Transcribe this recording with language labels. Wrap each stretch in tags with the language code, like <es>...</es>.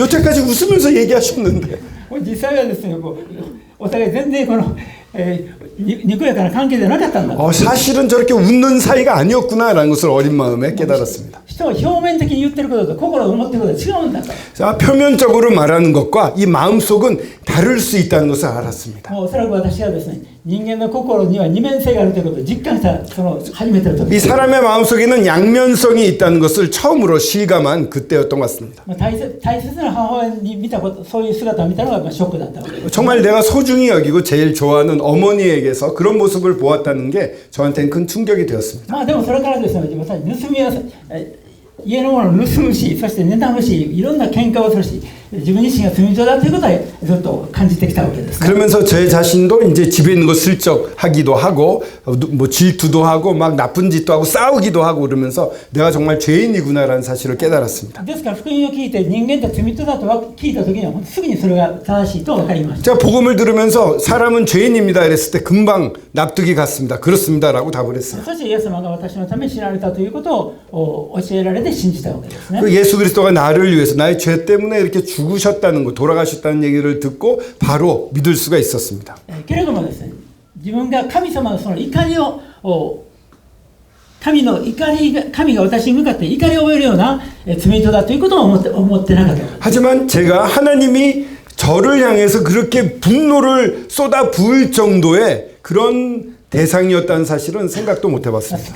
<ko>여태까지 웃으면서 얘기하셨는데</ko> <ja>実際はですね、お互い全然にこやかな関係じゃなかったんだ。</ja> <ko>사실은 저렇게 웃는 사이가 아니었구나라는 것을 어린 마음에 깨달았습니다.</ko> <ja>人は表面的に言ってることと心を思ってることは違うんだと。</ja> <ko>자, 표면적으로 말하는 것과 이 마음속은 다를 수 있다는 것을 알았습니다.</ko> <ja>もうおそらく私はですね、人間の心には二面性があるということを実感した初めての時。</ja> <ko>이 사람의 마음속에는 양면성이 있다는 것을 처음으로 실감한 그때였던 것 같습니다.</ko> <ja>大切な母親に見たこと、そういう姿を見たのがショックだったわけです。</ja> <ko>정말 내가 소중히 여기고 제일 좋아하는 어머니에게서 그런 모습을 보았다는 게 저한테는 큰 충격이 되었습니다.</ko> <ja>まあでもそれからですね、私盗みは家のものを盗むし、そして妬むし、いろんな喧嘩をするし、自分自身が罪人だということはずっと感じてきたわけです、ね。</ja> <ko>그러면서 제 자신도 이제 집에 있는 거 슬쩍 하기도 하고 뭐 질투도 하고 막 나쁜 짓도 하고 싸우기도 하고 그러면서 내가 정말 죄인이구나라는 사실을 깨달았습니다.</ko> <ja>ですから福音を聞いて人間って罪人だと聞いた時にはすぐにそれが正しいと分かりました。</ja> <ko>제가 복음을 들으면서 사람은 죄인입니다 이랬을 때 금방 납득이 갔습니다. 그렇습니다라고 답을 했어요.</ko> <ja>そしてイエス様が私のために死なれたということを教えられて信じたわけですね。</ja> <ko>그 예수 그리스도가 나를 위해서 나의 죄 때문에 이렇게 죽으셨다는 거, 돌아가셨다는 얘기를 듣고 바로 믿을 수가 있었습니다.</ko> <ja>けれどもですね、自分が神様のその怒りを神が私に向かって怒りを覚えるような罪人だということを思ってなかった。</ja> <ko>하지만 제가 하나님이 저를 향해서 그렇게 분노를 쏟아 부을 정도의 그런 대상이었다는 사실은 생각도 못 해봤습니다.</ko>